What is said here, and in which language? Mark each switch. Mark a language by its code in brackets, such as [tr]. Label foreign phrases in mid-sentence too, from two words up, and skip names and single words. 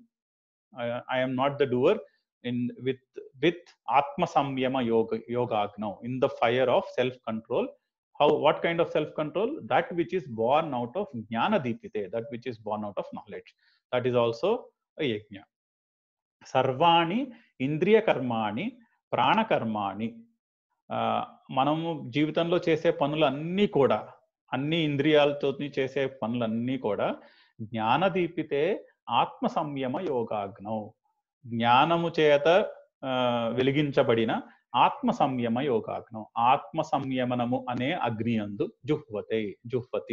[en] I am not the doer. With [sa] आत्म संयम योगाग्नौ, [en] in the fire of self-control. What kind of self-control? That which is born out of [sa] ज्ञान दीपिते, [en] that which is born out of knowledge. That is also a yajna. [sa] सर्वाणि इन्द्रिय कर्माणि प्राण कर्माणि. [te] మనము జీవితంలో చేసే పనులన్నీ కూడా, అన్ని ఇంద్రియాలతో చేసే పనులన్నీ కూడా [sa] జ్ఞాన దీపితే ఆత్మ సంయమ యోగాగ్నౌ, [te] జ్ఞానము చేత వెలిగించబడిన ఆత్మ సంయమ యోగాగ్నం, ఆత్మ సంయమనము అనే అగ్ని యందు జుహ్వతి.